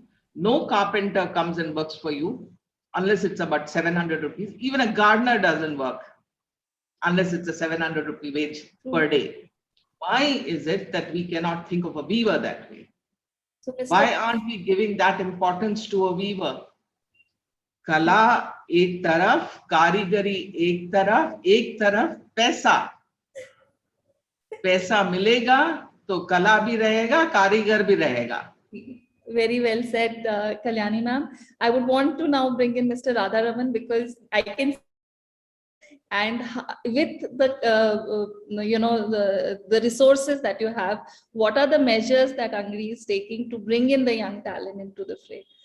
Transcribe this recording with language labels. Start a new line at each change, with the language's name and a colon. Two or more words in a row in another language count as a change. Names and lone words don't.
English: No carpenter comes and works for you unless it's about 700 rupees. Even a gardener doesn't work unless it's a 700 rupee wage per day. Why is it that we cannot think of a weaver that way? So, Why aren't we giving that importance to a weaver?
Hindi: कला एक तरफ़, कारीगरी एक तरफ़ पैसा. पैसा मिलेगा, तो कला भी रहेगा, कारीगर भी रहेगा.
English: Very well said, Kalyani ma'am. I would want to now bring in Mr. Radharaman, because I can, and with the the resources that you have, what are the measures that Angri is taking to bring in the young talent into the fray?